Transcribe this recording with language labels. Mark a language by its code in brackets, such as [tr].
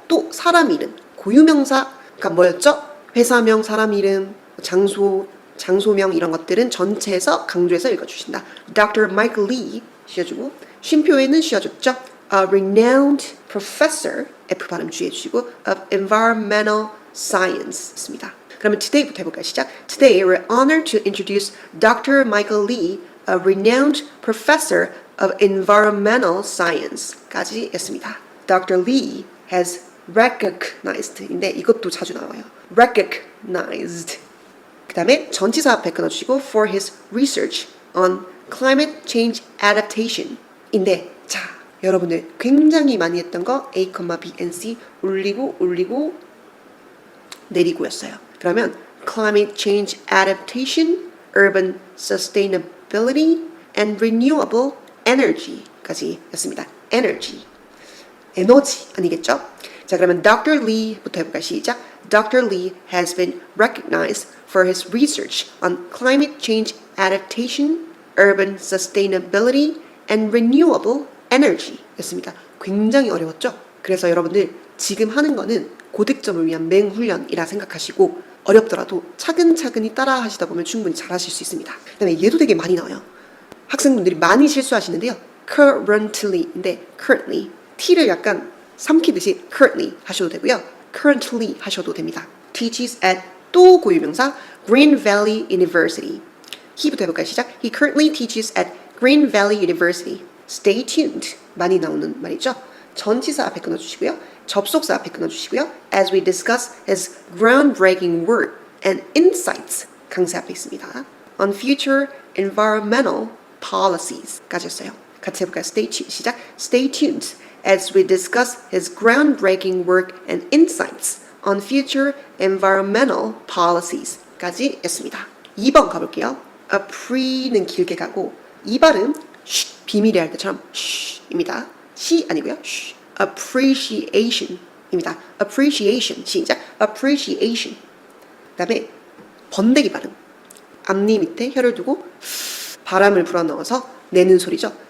[ko] 또 사람 이름, 고유명사가 뭐였죠? 회사명, 사람 이름, 장소명 이런 것들은 전체에서 강조해서 읽어주신다. [en] Dr. [ko] Michael Lee 씌워주고 쉼표에는 씌워줬죠. [en] A renowned professor, [ko] F 발음 주의해주시고 [en] of environmental science [ko] 였습니다. 그러면 today부터 해볼까요? 시작. [en] Today we're honored to introduce Dr. Michael Lee, a renowned professor of environmental science [ko] 까지 였습니다. [en] Dr. [ko] Lee [en] has recognized [ko] 인데 이것도 자주 나와요. recognized. 그 다음에 전치사 앞에 끊어주시고 [en] for his research on climate change adaptation [ko] 인데 자 여러분들 굉장히 많이 했던 거 [en] A, B, and C [ko] 올리고 내리고였어요. [en] 그러면 climate change adaptation, urban sustainability, and renewable energy [ko] 까지 였습니다. energy, 에너지 아니겠죠? 자 그러면 Dr. Lee부터 해볼까요? 시작. Dr. [en] Lee has been recognized for his research on climate change adaptation, urban sustainability, and renewable energy [ko] 였습니다. 굉장히 어려웠죠? 그래서 여러분들 지금 하는 거는 고득점을 위한 맹훈련이라 생각하시고 어렵더라도 차근차근히 따라 하시다 보면 충분히 잘 하실 수 있습니다. 그 다음에 얘도 되게 많이 나와요. 학생분들이 많이 실수하시는데요. currently인데 currently T를 약간 삼키듯이 currently 하셔도 되고요. currently 하셔도 됩니다. [en] teaches at [ko] 또 고유명사 [en] Green Valley University. [ko] he부터 해볼까요? 시작. [en] He currently teaches at Green Valley University. Stay tuned. [ko] 많이 나오는 말이죠. 전치사 앞에 끊어주시고요. 접속사 앞에 끊어주시고요. [en] As we discuss his groundbreaking work and insights [ko] 강세 앞에 있습니다. [en] On future environmental policies [ko] 까지 였어요. 같이 해볼까요? [en] Stay tuned. [ko] 시작. [en] Stay tuned as we discuss his groundbreaking work and insights on future environmental policies [ko] 까지 였습니다. 2번 가볼게요. appre는 길게 가고 이 발음 비밀이 할 때처럼 입니다. 시 아니고요. appreciation입니다. appreciation 시작. appreciation. 그다음에 번데기 발음. 앞니 밑에 혀를 두고 바람을 불어넣어서 내는 소리죠.